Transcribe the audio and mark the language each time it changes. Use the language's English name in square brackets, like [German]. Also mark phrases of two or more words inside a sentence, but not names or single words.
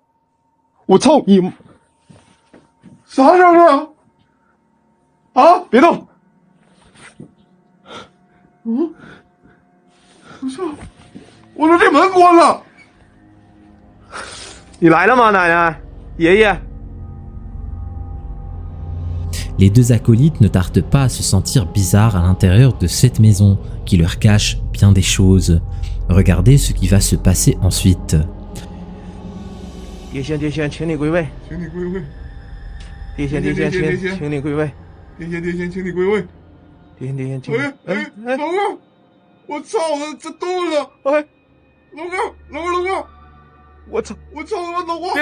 [Chinese] 我操你！啥声啊？啊！别动！嗯？我操！我说这门关了。你来了吗，奶奶？爷爷？ [French] Les deux acolytes ne tardent pas à se sentir bizarres à l'intérieur de cette maison qui leur cache bien des choses. Regardez ce qui va se passer ensuite. [Chinese] 碟仙，碟仙，请你归位。请你归位。碟仙，碟仙，请你归位。碟仙，碟仙，请你归位。碟仙，碟仙，请。老哥，我操，这动了！哎，老哥，我操，老哥！